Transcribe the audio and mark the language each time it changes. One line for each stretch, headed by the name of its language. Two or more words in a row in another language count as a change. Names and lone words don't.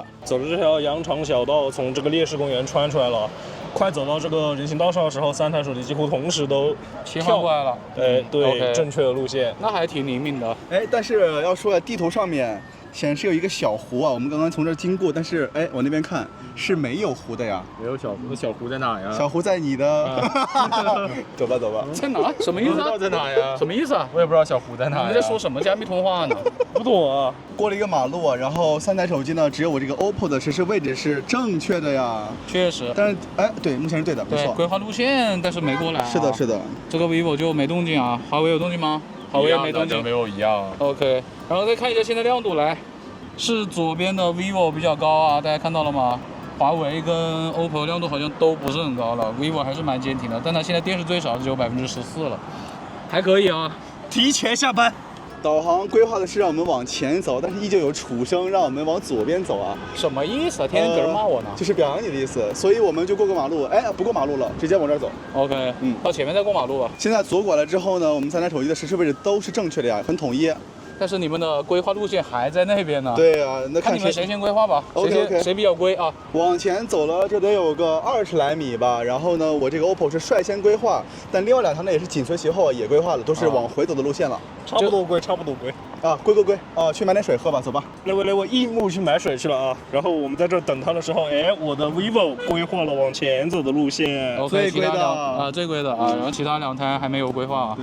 Chinese: 走了這條羊腸小道，從這個烈士公園穿出來了。快走到這個人行道上的時候，3台手機幾乎同時都切換過來了。對， okay. 正確的路線，那還挺靈敏的。哎，但是要說地圖上面顯示有一個小湖啊，我們剛剛從這兒經過，但是哎，往那邊看是沒有湖的呀。沒有小湖，小湖在哪呀？小湖在你的。走吧。在哪？什麼意思？不知道在哪呀？什麼意思啊？我也不知道小湖在哪。你在說什麼加密通話呢？不懂啊。過了一個馬路，然後3台手機呢，只有我這個 OPPO 的實時位置是正確的呀。確實。但是哎，對，目前是對的，沒錯。規劃路線，但是沒過來。是的。這個 vivo 就沒動靜啊，華為有動靜嗎？華為也沒動靜。跟 vivo 一樣。 OK，然後再看一下現在亮度來。是左邊的 vivo 比較高啊，大家看到了嗎？華為跟 OPPO 亮度好像都不是很高了 ，vivo 還是蠻堅挺的，但它現在電是最少，只有14%了，還可以啊。提前下班。導航規劃的是讓我們往前走，但是依舊有畜生讓我們往左邊走啊。什麼意思啊？天天搁這罵我呢？就是表揚你的意思，所以我們就過個馬路，哎，不過馬路了，直接往這兒走。 OK， 到前面再過馬路吧。現在左拐了之後呢，我們3台手機的實時位置都是正確的呀，很統一。但是你們的規劃路線還在那邊呢。對啊，那看你們誰先規劃吧。OK， 誰比較規啊？往前走了，這得有個20來米吧。然後呢，我這個 OPPO 是率先規劃，但另外2台呢也是緊隨其後，也規劃了，都是往回走的路線了。差不多歸。啊，归啊，去买点水喝吧，走吧。那我一木去买水去了啊。然后我们在这等他的时候，哎，我的 vivo 规划了往前走的路线。最规的最规的啊，然后其他2台还没有规划啊。